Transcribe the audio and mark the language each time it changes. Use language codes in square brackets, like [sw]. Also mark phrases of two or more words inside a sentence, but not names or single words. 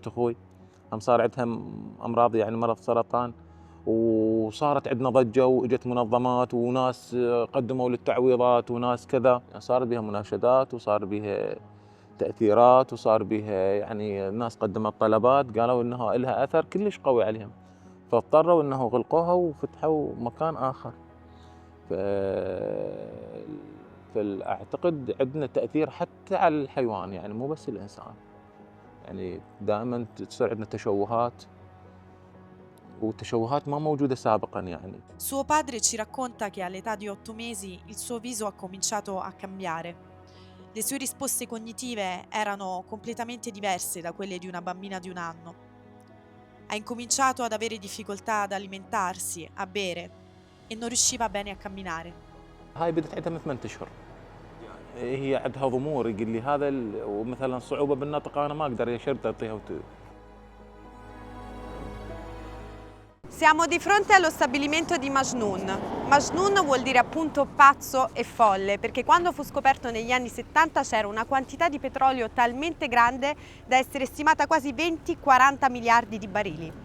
[ar] اخوي هم صار عندها امراض يعني مرض سرطان وصارت عندنا ضجه واجت منظمات وناس قدموا للتعويضات وناس كذا صار بها مناشدات وصار بها تأثيرات وصار بها يعني الناس قدمت طلبات قالوا انها لها اثر كلش قوي عليهم فاضطروا انه غلقوها وفتحوا مكان اخر فاعتقد عندنا تأثير حتى على الحيوان يعني مو بس الانسان يعني دائما تصير عندنا تشوهات وتشوهات ما موجودة سابقا يعني. [it] Suo padre ci racconta che all'età di 8 mesi il suo viso ha cominciato a cambiare. Le sue risposte cognitive erano completamente diverse da quelle di una bambina di 1 anno. Ha incominciato ad avere difficoltà ad alimentarsi, a bere e non riusciva bene a camminare. [ar] هاي بدت عندها من 8 اشهر. هي عندها ضمور يقول لي هذا ومثلا صعوبة بالنطق انا ما اقدر يشرب اعطيها [it] Siamo di fronte allo stabilimento di Majnoon. Majnoon vuol dire appunto pazzo e folle, perché quando fu scoperto negli anni 70 c'era una quantità di petrolio talmente grande da essere stimata quasi 20-40 miliardi di barili.